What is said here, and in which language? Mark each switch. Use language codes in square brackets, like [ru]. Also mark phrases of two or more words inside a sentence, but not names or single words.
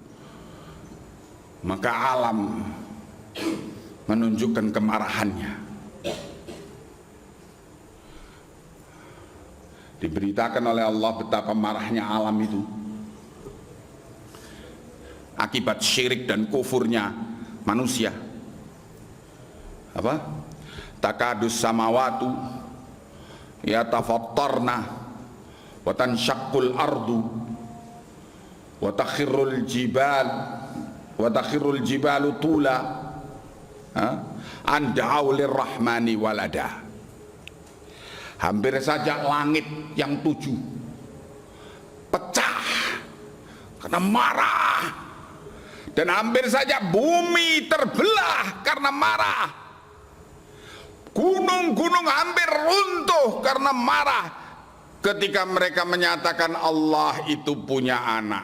[id] Maka alam menunjukkan kemarahannya. Diberitakan oleh Allah betapa marahnya alam itu akibat syirik dan kufurnya manusia. Apa? [ar] تكاد السماوات يتفطرن وتنشق الأرض وتخر الجبال هدا أن دعوا للرحمن ولدا. [id] Hampir saja langit yang 7 pecah karena marah, dan hampir saja bumi terbelah karena marah. Gunung-gunung hampir runtuh karena marah ketika mereka menyatakan Allah itu punya anak.